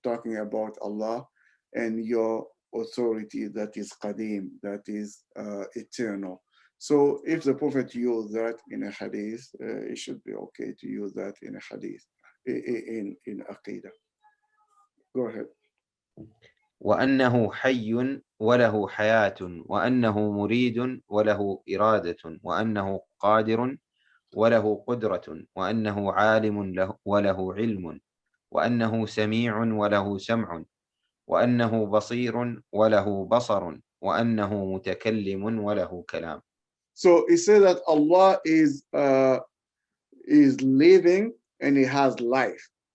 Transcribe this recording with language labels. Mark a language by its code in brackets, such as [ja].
[en] Talking about Allah and your authority that is qadim, that is eternal. So if the Prophet used that in a hadith, it should be okay to use that in a hadith, in Aqidah. Go ahead. [ar] وأنه حي وله حياة وأنه مريد وله إرادة وأنه قادر وله قدرة وأنه عالم له وله علم وأنه سميع وله سمع وأنه بصير وله بصر وأنه متكلم وله كلام. [en] So he said that Allah is living and he has life.